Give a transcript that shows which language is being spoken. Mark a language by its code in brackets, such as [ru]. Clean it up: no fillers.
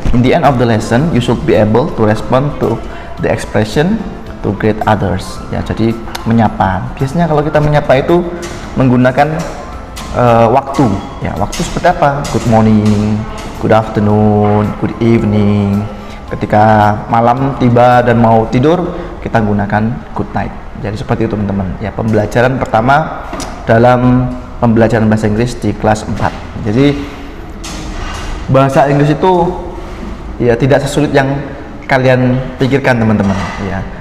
[en] In the end of the lesson you should be able to respond to the expression to greet others ya. [id] Jadi menyapa, biasanya kalau kita menyapa itu menggunakan waktu ya. Waktu seperti apa? [en] Good morning, good afternoon, good evening. [id] Ketika malam tiba dan mau tidur, kita gunakan good night. Jadi seperti itu, teman-teman ya, pembelajaran pertama dalam pembelajaran bahasa Inggris di kelas 4. Jadi bahasa Inggris itu ya tidak sesulit yang kalian pikirkan, teman-teman ya.